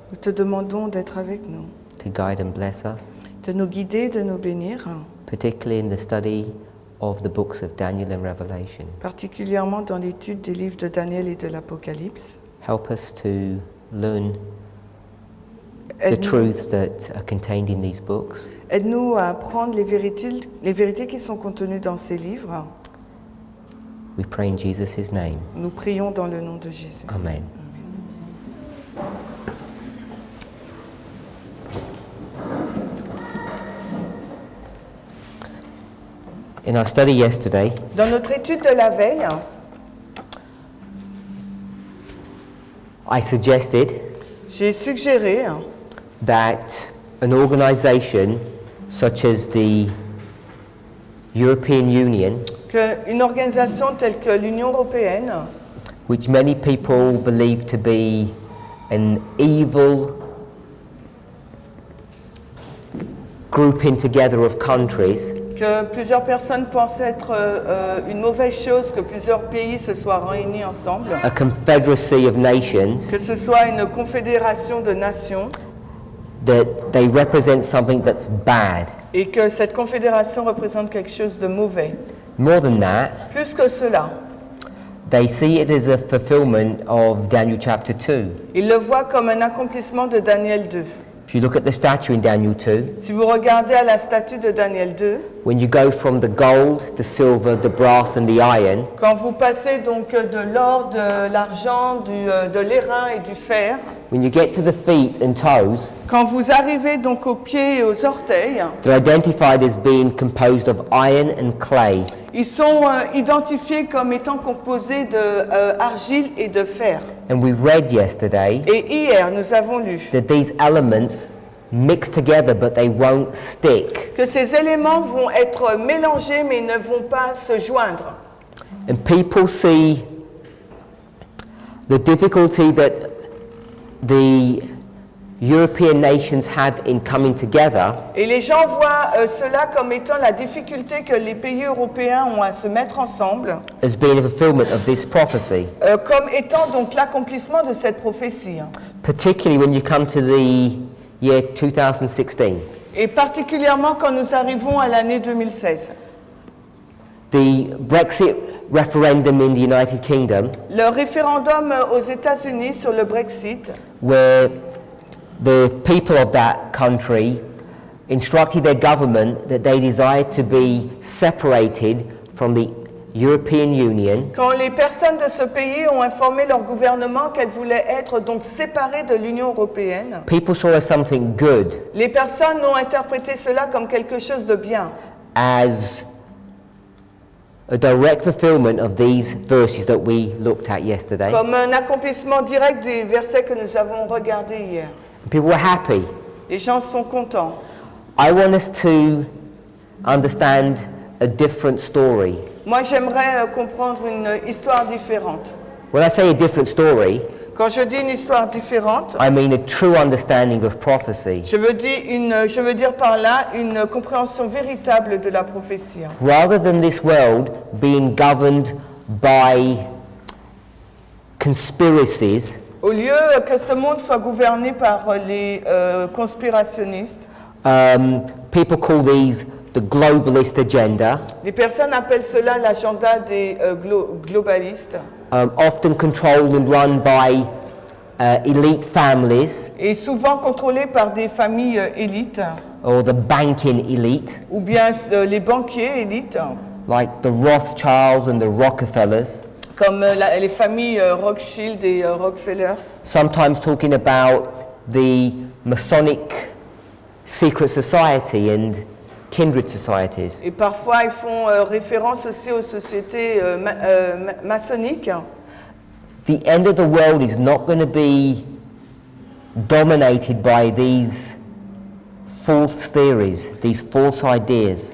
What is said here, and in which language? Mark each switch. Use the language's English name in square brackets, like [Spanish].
[French] nous te demandons d'être avec nous, [English] to guide and bless us, [French] de nous guider, de nous bénir, [English] particularly in the study of the books of Daniel and Revelation. [French] particulièrement dans l'étude des livres de Daniel et de l'Apocalypse. [English] Help us to learn the [French] Aide-nous [English] truths that are contained in these books, [French] aide-nous à apprendre les vérités qui sont contenues dans ces livres. [English] we pray in Jesus' name. [French] Nous prions dans le nom de Jésus. [English] Amen. In our study yesterday, [French] Dans notre étude de la veille, [English] I suggested [French] j'ai suggéré [English] that an organisation such as the European Union, [French] qu'une organisation telle que l'Union européenne, [English] which many people believe to be an evil grouping together of countries, [French] que plusieurs personnes pensent être une mauvaise chose que plusieurs pays se soient réunis ensemble, [English] a confederacy of nations, [French] que ce soit une confédération de nations, [English] that they represent something that's bad. [French] et que cette confédération représente quelque chose de mauvais. [English] More than that, [French] Plus que cela, [English] they see it as a fulfillment of Daniel chapter 2. [French] ils le voient comme un accomplissement de Daniel 2. [English] If you look at the statue in Daniel 2, [French] Si vous regardez à la statue de Daniel 2, [English] when you go from the gold, the silver, the brass and the iron, [French] quand vous passez donc de l'or, de l'argent, de l'airain et du fer, [English] when you get to the feet and toes, [French] quand vous arrivez donc aux pieds et aux orteils, [English] they're identified as being composed of iron and clay. [French] ils sont identifiés comme étant composés de argile et de fer. [English] And we read yesterday [French] Et hier, nous avons lu [English] that these elements mix together but they won't stick. [French] que ces éléments vont être mélangés mais ne vont pas se joindre. [English] And people see the difficulty that the European nations have in coming together [French] Et les gens voient cela comme étant la difficulté que les pays européens ont à se mettre ensemble, [English] as being a fulfillment of this prophecy, [French] comme étant donc l'accomplissement de cette prophétie. [English] particularly when you come to the year 2016. [French] Et particulièrement quand nous arrivons à l'année 2016. [English] The Brexit referendum in the United Kingdom, [French] Le référendum aux États-Unis sur le Brexit, [English] where the people of that country instructed their government that they desired to be separated from the European Union, [French] quand les personnes de ce pays ont informé leur gouvernement qu'elles voulaient être donc séparées de l'Union européenne, [English] people saw as something good, [French] les personnes ont interprété cela comme quelque chose de bien, [English] as a direct fulfillment of these verses that we looked at yesterday. [French] comme un accomplissement direct des versets que nous avons regardés hier. [English] People were happy. [French] Les gens sont contents. [English] I want us to understand a different story. [French] Moi, j'aimerais comprendre une histoire différente. [English] When I say a different story, [French] Quand je dis une histoire différente, [English] I mean a true understanding of prophecy. [French] je veux dire par là une compréhension véritable de la prophétie. [English] Rather than this world being governed by conspiracies, [French] Au lieu que ce monde soit gouverné par les conspirationnistes, [English] people call these the globalist agenda, [French] les personnes appellent cela l'agenda des globalistes, [English] often controlled and run by elite families [French] et souvent contrôlé par des familles élites, [English] or the banking elite, [French] ou bien les banquiers élites, [English] like the Rothschilds and the Rockefellers, [French] comme les familles Rothschild et Rockefeller, [English] sometimes talking about the Masonic secret society and kindred societies. [French] et parfois ils font référence aussi aux sociétés maçonniques. [English] The end of the world is not going to be dominated by these false theories, these false ideas.